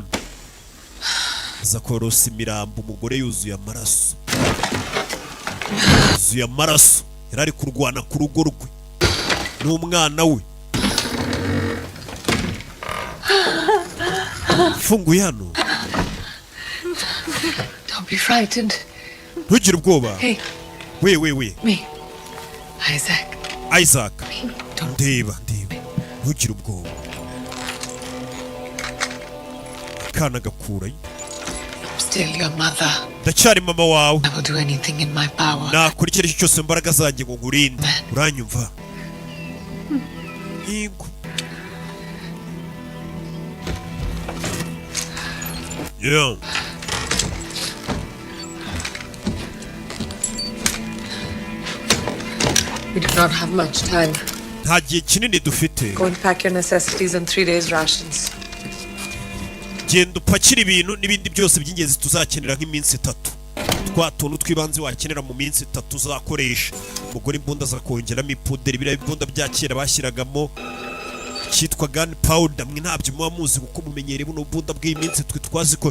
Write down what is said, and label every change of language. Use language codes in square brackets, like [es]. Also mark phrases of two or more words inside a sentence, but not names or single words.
[rw] Zakorosa imirambo umugore yuzuye amaraso. Yuzuye amaraso. Yarari kurwana ku rugo rwe. N'umwana we. yafunguye hano. [en] Don't be frightened. [rw] Ntugire ubwoba. [en] Hey. [rw] We. [en] Me. Isaac. [rw] Isaac. Ndeba. Ntugire ubwoba. Kana gakurayo. [en] I'm still your mother. [rw] Ndacyari mama wawe. [en] I will do anything in my power. [rw] Nakora icyo aricyo cyose imbaraga zanjye ngo ngurinde. Uranyumva? Yego. [en] Yeah. We do not have much time. [rw] Nta gihe kinini dufite. [en] Go and pack your necessities and 3 days rations. [rw] Genda upakira ibintu n'ibindi byose by'ingenzi tuzakenera nk'iminsi 3. Twa tuntu twibanze wakenera mu minsi 3 uzakoresha. Umugore imbunda zakongeramo ipuderi biriya imbunda bya kera bashyiragamo cyitwa [en] gun powder. [rw] Mwe ntabyo muba muzi kuko mumenyereye buno bunda bw'iminsi twe twaziko.